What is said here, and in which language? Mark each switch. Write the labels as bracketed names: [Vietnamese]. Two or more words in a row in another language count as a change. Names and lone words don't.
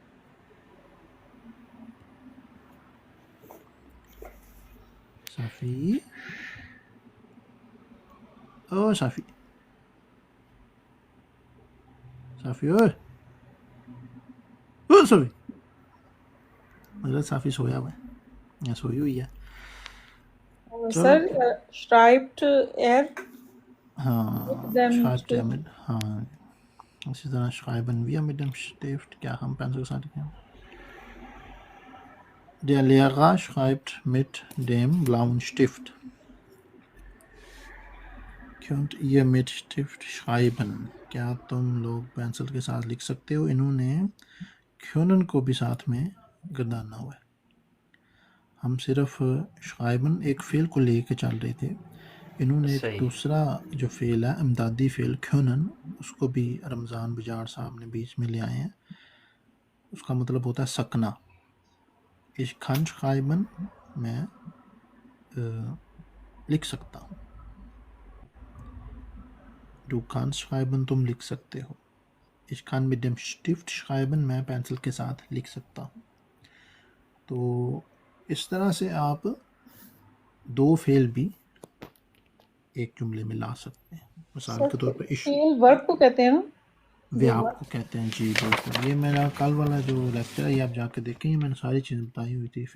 [Hindi] साफ़ी, ओ साफ़ी, साफ़ी ओए ओ साफ़ी, मतलब साफ़ी सोया हुआ है या सोई हुई है। Sir, [German] schreibt er [Hindi] हाँ, [German] dem schreibt er Stift? mit, [Hindi] हाँ इसी तरह [German] schreiben wir mit dem Stift, [Hindi] क्या हम पेंसिल के साथ लिखें। [German] Der Lehrer schreibt mit dem blauen Stift। Könnt ihr mit Stift schreiben? [Hindi] क्या तुम लोग पेंसिल के साथ लिख सकते हो। इन्होंने können को भी साथ में गर्दाना हुआ है। हम सिर्फ schreiben एक फेल को लेके चल रहे थे, इन्होंने एक दूसरा जो फेल है इमदादी फेल können, उसको भी रमज़ान बजार साहब ने बीच में ले आए हैं। उसका मतलब होता है सकना। [German] Ich kann schreiben, [Hindi] मैं लिख सकता हूँ। [German] Du kannst schreiben, [Hindi] तुम लिख सकते हो। [German] Ich kann mit dem Stift schreiben, [Hindi] मैं पेंसिल के साथ लिख सकता हूँ। तो इस तरह से आप दो फेल भी एक जुमले में ला सकते हैं। मिसाल के तौर पर फेल वर्ब को कहते हैं ना, व्याप को कहते हैं। जी बिल्कुल, ये मेरा कल वाला जो लेक्चर है ये आप जाके देखें, ये मैंने सारी चीज़ें बताई हुई थी।